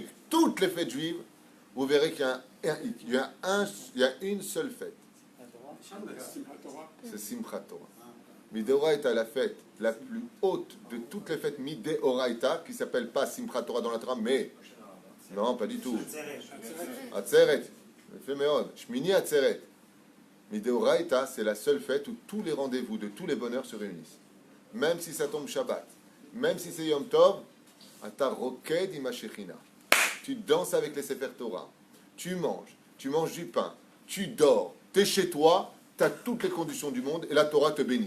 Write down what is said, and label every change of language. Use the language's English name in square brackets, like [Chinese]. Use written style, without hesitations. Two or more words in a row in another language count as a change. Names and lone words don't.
[French] Toutes les fêtes juives, vous verrez qu'il y a un hic. Il y a une seule fête. C'est Simchat Torah. Midéoraïta est la fête la plus haute de toutes les fêtes Midéoraïta, qui s'appelle pas Simchat Torah dans la Torah, mais non, pas du tout. Atzeret. Shmini Atzeret. Midéoraïta, c'est la seule fête où tous les rendez-vous de tous les bonheurs se réunissent. Même si ça tombe Shabbat, même si c'est [Hebrew] יום טוב, אתה רוקד עם השכינה. [French] Tu danses avec les [Hebrew] ספר תורה, [French] tu manges du pain, tu dors, tu es chez toi, tu as toutes les conditions du monde et la Torah te bénit.